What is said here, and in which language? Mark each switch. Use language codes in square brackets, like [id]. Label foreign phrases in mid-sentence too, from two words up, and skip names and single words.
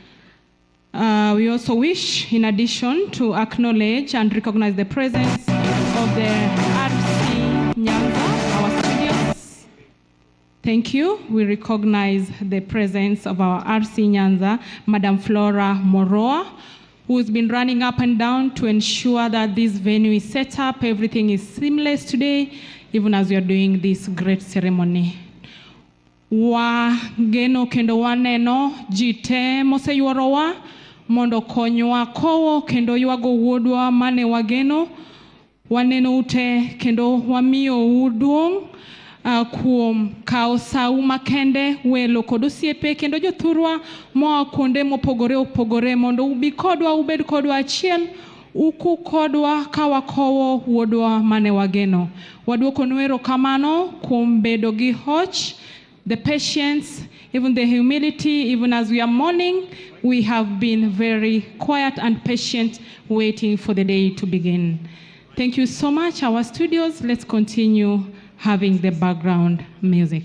[en] We also wish, in addition, to acknowledge and recognize the presence of the RC Thank you. We recognize the presence of our RC Nyanza, Madam Flora Moroa, who's been running up and down to ensure that this venue is set up, everything is seamless today, even as we are doing this great ceremony. [luo] Wageno kendo waneno jite moseyuorowa mondo konywa kowo kendo ywago wuodwa mane wageno. Waneno ute kendo wamiyo uduong' kuom kao sau makende welo kod osiepe kendo jothurwa moa kuonde mopogore opogore mondo ubi kodwa ubed kodwa achiel uku kodwa kawakowo wuodwa mane wageno. Waduoko nuero kamano kuom bedo gi hoch, [en] the patience, even the humility. Even as we are mourning, we have been very quiet and patient waiting for the day to begin. Thank you so much, our studios. Let's continue having the background music.